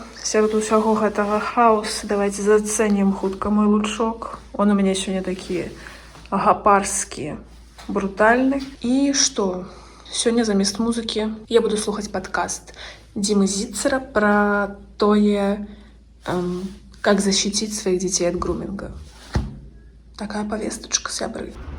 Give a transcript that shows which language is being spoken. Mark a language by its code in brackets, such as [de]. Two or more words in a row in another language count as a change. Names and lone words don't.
[be] Сярод усяго гэтага хаоса давайце зацэнім хутка мой лучок. Он у мяне сёння такі гапарскі, брутальны. І што? Сёння замест музыкі я буду слухаць падкаст Димы Зицера про тое, [ru] как защитить своих детей от груминга. Такая повесточка, сябры.